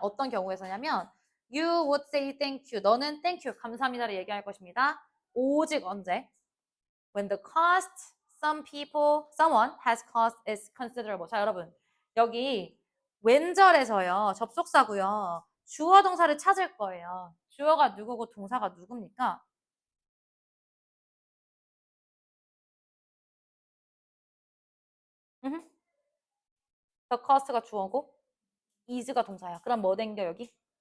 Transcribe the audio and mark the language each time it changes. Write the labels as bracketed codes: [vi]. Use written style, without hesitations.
[ko] 어떤 경우에서냐면 [en] you would say thank you. [ko] 너는 [en] thank you [ko] 감사합니다를 얘기할 것입니다. 오직 언제? [en] When the cost someone has cost is considerable. [ko] 자, 여러분. 여기 왼절에서요. 접속사고요. 주어 동사를 찾을 거예요. 주어가 누구고 동사가 누굽니까? [en] The cost [ko] 가 주어고 is가 동사야. 그럼 뭐 된겨 여기?